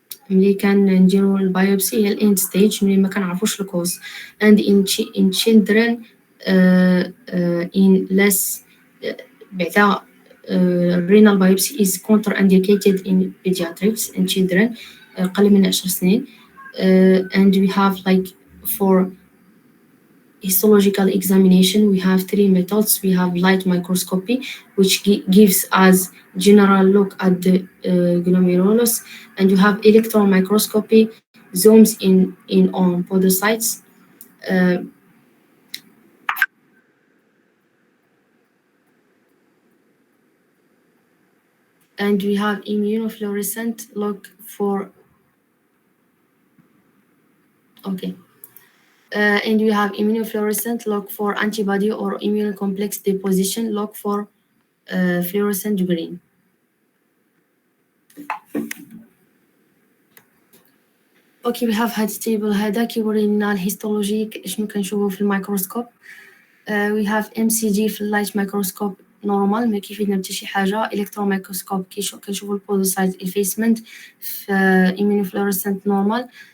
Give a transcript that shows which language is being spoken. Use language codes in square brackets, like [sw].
[ar] ملي كنديرو البايوبسي هي الاند ستيج ملي ما كنعرفوش الكوز. [en] and in children in less بعدا renal biopsy is contraindicated in pediatrics in children [ar] قل من 10 سنين. [en] And we have like for histological examination we have 3 methods. We have light microscopy, which gives us general look at the glomerulus, and you have electron microscopy, zooms in on podocytes. And we have immunofluorescent look for and we have immunofluorescent look for antibody or immune complex deposition look for fluorescent green. [ar] اوكي [en] we have [ar] هاد التيبل هذا كيورينا الهيستولوجي شنو كنشوفو في الميكروسكوب. [en] we have MCG [ar] في اللايت مايكروسكوب نورمال ما كيفيدنا حتى شي حاجه. الكترون مايكروسكوب كنشوفو البودوسايت افيسمنت. في immunofluorescent نورمال.